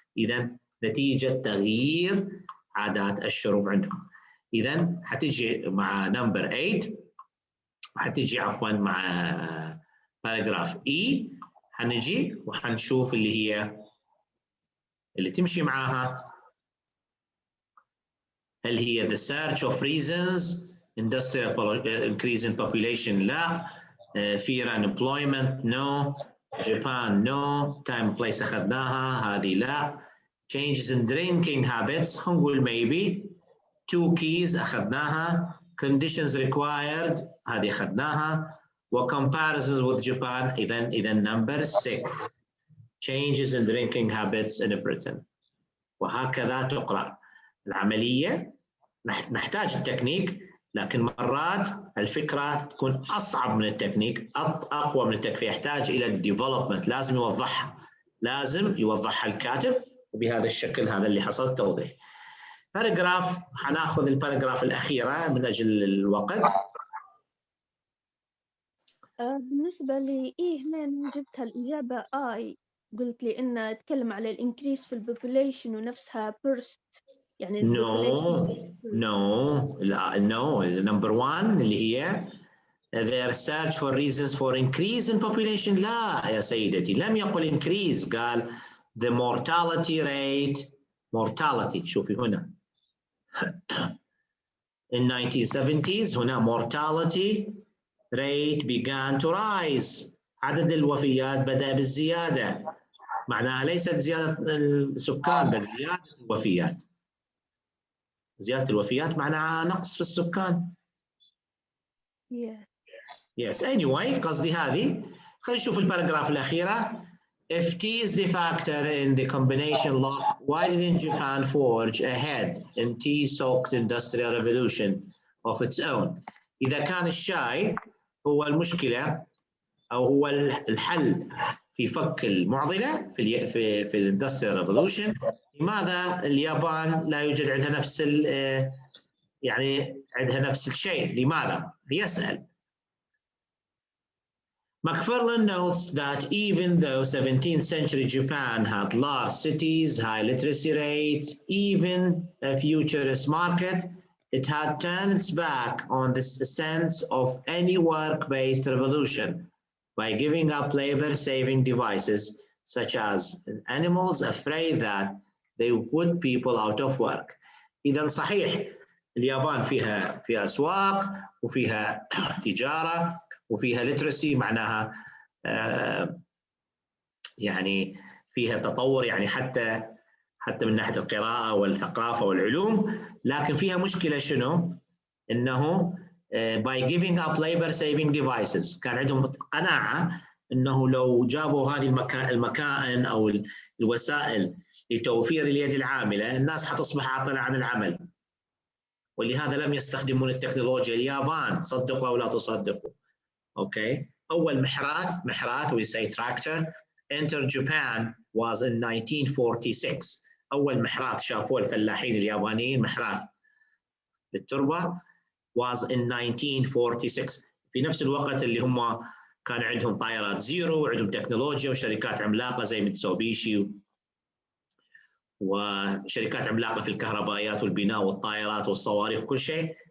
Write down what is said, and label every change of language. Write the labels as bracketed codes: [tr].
[ar] اذا نتيجه تغيير عادات الشرب عندهم. اذا حتجي مع نمبر 8، حتجي عفوا مع باراجراف اي، حنجي وحنشوف اللي هي اللي تمشي معاها. [en] هل هي the search of reasons industrial increase in population؟ لا. fear unemployment؟ no. Japan؟ no. time place [ar] أخذناها، هذه لا. [en] changes in drinking habits هنقول maybe. two keys أخذناها. [ar] conditions required هذه أخذناها. [en] وcomparisons with Japan إذا number 6 changes in drinking habits in Britain. [ar] وهكذا تقرأ العملية. نحتاج التكنيك، لكن مرات الفكرة تكون أصعب من التكنيك، أقوى من التكنيك، يحتاج إلى الديفلوبمنت، لازم يوضحها الكاتب، وبهذا الشكل هذا اللي حصل توضيح. باراجراف، حناخذ الباراجراف الأخيرة من أجل الوقت. بالنسبة لي هنا جبتها الإجابة آي، قلت لي إنه تكلم على الانكريس في البوبوليشن ونفسها بيرست، يعني [en] no number 1 [ar] اللي هي [en] their search for reasons for increase in population. [ar] لا يا سيدتي، لم يقل increase، قال [en] the mortality rate. [ar] mortality شوفي هنا in 1970s هنا [en] mortality rate began to rise، [ar] عدد الوفيات بدأ بالزيادة، معناها ليست زيادة السكان بل زيادة الوفيات. زيادة الوفيات معناها نقص في السكان. [en] Yes. [ar] Anyway قصدي هذه. خلينا نشوف الباراجراف الأخيرة. [en] If T is the factor in the combination lock, why didn't Japan forge ahead in tea-soaked industrial revolution of its own؟ [ar] إذا كان الشاي هو المشكلة أو هو الحل في فك المعضلة في الاندستريال ريفولوشن، لماذا اليابان لا يوجد عندها نفس يعني عندها نفس الشيء؟ لماذا؟ يسأل. [en] McFarlane notes that even though 17th century Japan had large cities, high literacy rates, even a futurist market, it had turned its back on this sense of any work-based revolution by giving up labor-saving devices such as animals, afraid that they would put people out of work. [ar] إذا صحيح اليابان فيها أسواق وفيها تجارة وفيها literacy، معناها يعني فيها تطور، يعني حتى من ناحية القراءة والثقافة والعلوم، لكن فيها مشكلة شنو؟ إنه [en] by giving up labor saving devices، [ar] كان عندهم قناعة إنه لو جابوا هذه المكائن أو الوسائل لتوفير اليد العاملة الناس حتصبح عاطلة عن العمل، ولهذا لم يستخدمون التكنولوجيا. اليابان صدقوا أو لا تصدقوا. أوكي. أول محراث [en] we say tractor entered Japan was in 1946. [ar] أول محراث شافوه الفلاحين اليابانيين، محراث للتربة، [en] was in 1946. [ar] في نفس الوقت اللي هم كان عندهم طائرات زيرو وعندهم تكنولوجيا وشركات عملاقة زي ميتسوبيشي وشركات عملاقة في الكهربائيات والبناء والطائرات والصواريخ وكل شيء،